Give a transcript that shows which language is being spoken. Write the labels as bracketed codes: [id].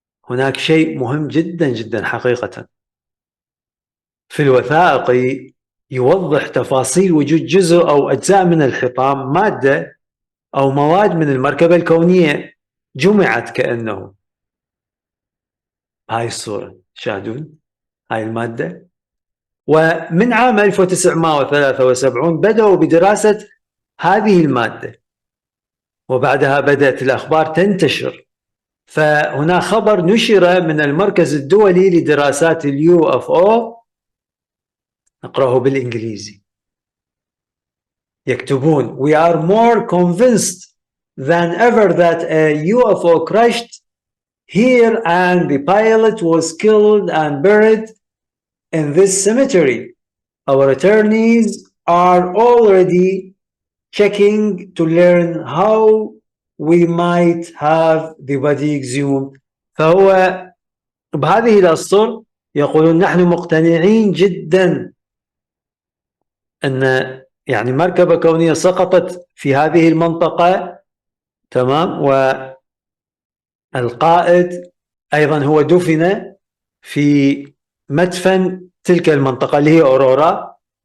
[ar] هناك شيء مهم جدا جدا حقيقة في الوثائقي يوضح تفاصيل وجود جزء أو أجزاء من الحطام، مادة أو مواد من المركبة الكونية جمعت كأنه. هاي الصورة شاهدون هاي المادة. ومن عام 1973 بدأوا بدراسة هذه المادة، وبعدها بدأت الأخبار تنتشر. فهنا خبر نشر من المركز الدولي لدراسات اليو اف او، نقرأه بالإنجليزي، يكتبون: [en] We are more convinced than ever that a UFO crashed here and the pilot was killed and buried in this cemetery. Our attorneys are already checking to learn how we might have the body exhumed. [ar] فهو بهذه الأسطر يقولون نحن مقتنعين جدا أن يعني مركبة كونية سقطت في هذه المنطقة، تمام، والقائد أيضا هو دفن في مدفن تلك المنطقة اللي هي اورورا.